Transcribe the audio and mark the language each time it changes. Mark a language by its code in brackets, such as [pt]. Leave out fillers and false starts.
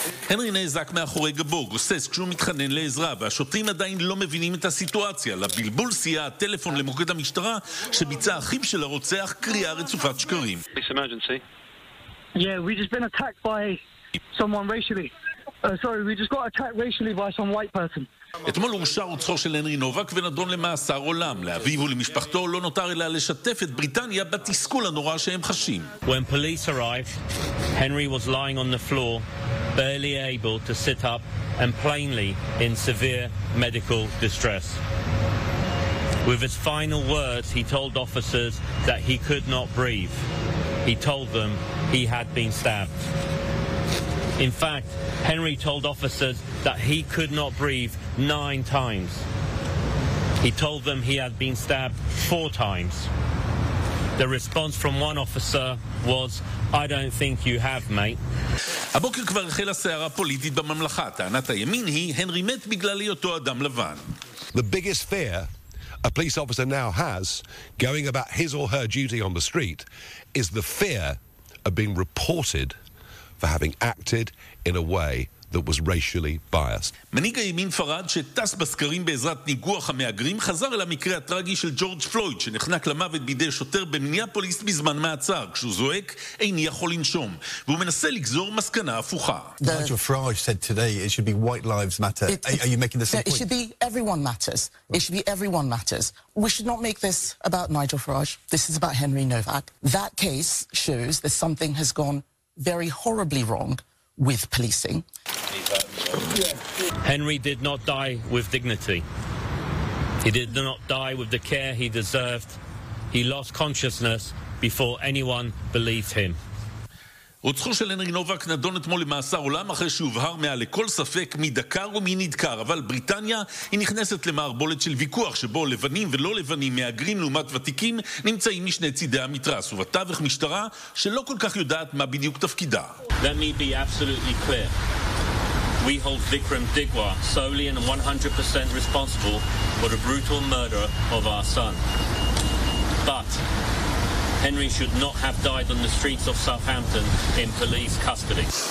[he] הנרי נעזק מאחורי גבו, גוסס כשהוא מתחנן לעזרה, והשוטרים עדיין לא מבינים את הסיטואציה. לבלבול סייע הטלפון למוקד המשטרה שביצע אחיו של הרוצח קריאה רצופת שקרים. [en] It's emergency. Yeah, we've just been attacked by someone racially. Sorry, we just got attacked racially by some white person. [he] אתמול הורשע רוצחו של הנרי נובק ונדון למאסר עולם. לאביו ולמשפחתו לא נותר אלא לשתף את בריטניה בתסכול הנורא שהם חשים. [en] When police arrived, Henry was lying on the floor, barely able to sit up and plainly in severe medical distress. With his final words, he told officers that he could not breathe. He told them he had been stabbed. In fact, Henry told officers that he could not breathe 9 times. He told them he had been stabbed 4 times. The response from one officer was, I don't think you have, mate. [he] הבוקר כבר החלה סערה פוליטית בממלכה. טענת הימין היא, הנרי מת בגלל היותו אדם לבן. [en] The biggest fear a police officer now has going about his or her duty on the street is the fear of being reported for having acted in a way that was racially biased. [he] מנהיג הימין פרד שטס בסקרים בעזרת ניגוח המאגרים חזר אל המקרה הטרגי של ג'ורג' פלויד שנחנק למוות בידי שוטר במיניאפוליס בזמן מעצר כשהוא זועק איני יכול לנשום והוא מנסה לגזור מסקנה הפוכה. [en] Nigel Farage said today it should be white lives matter. Are you making the same point? It should be everyone matters. It should be everyone matters. We should not make this about Nigel Farage. This is about Henry Novak. That case shows that something has gone very horribly wrong with policing. Henry did not die with dignity. He did not die with the care he deserved. He lost consciousness before anyone believed him. [he] רוצחו של הנרי נובק נדון אתמול למאסר עולם אחרי שהובהר מעל לכל ספק מי דקר ומי נדקר, אבל בריטניה היא נכנסת למערבולת של ויכוח שבו לבנים ולא לבנים, מאגרים לעומת ותיקים, נמצאים משני צידי המתרס, ובתווך משטרה שלא כל כך יודעת מה בדיוק תפקידה. [en] Let me be absolutely clear. We hold Vikram Digwa solely and 100% responsible for the brutal murder of our son. But Henry should not have died on the streets of Southampton in police custody.